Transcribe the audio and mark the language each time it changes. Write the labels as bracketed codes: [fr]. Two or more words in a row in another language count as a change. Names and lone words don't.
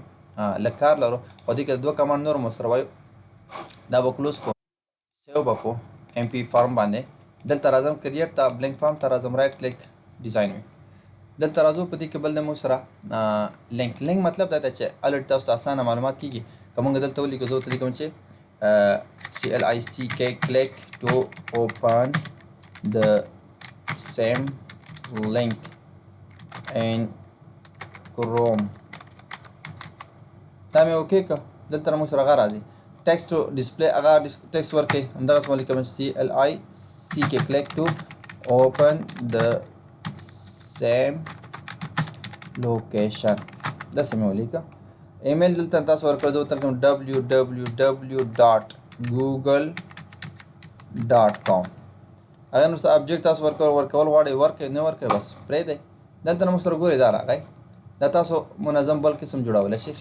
[ps] لږ کار لرو خو دې کې دوه کمانډ نور مو سره وایو. دا به کلوز کوو، سیو به کوو MP فارم باندې. دلته راځم کریټ ته، [en] blank form [ps] ته راځم، [en] right click design [ps] وي. دلته راځو په دې کې بل دی مو سره لینک مطلب دا دی چې الرټ تاسو ته اسانه معلومات کېږي. که مونږ دلته ولیکو زه ورته لیکم چې [en] CLICK click to open the same link in Chrome. [ps] دا مې اوکې که. دلته مو سره هغه راځي [en] text display [ps] هغه ټیکسټ ورکوي. همدغسې مو لیکم [en] CLICK click to open the same location. [ps] داسې مې ولیکه. ایمیل دلته تاسو ورکړئ. زه ورته لیکم www.google.com. هغه نو څه ابجیکټ تاسو ورکول غواړئ ورکړئ نه ورکړئ بس پرېږدئ. دلته نه موږ سره ګورئ دا راغی دا تاسو منظم بل قسم جوړولی شئ.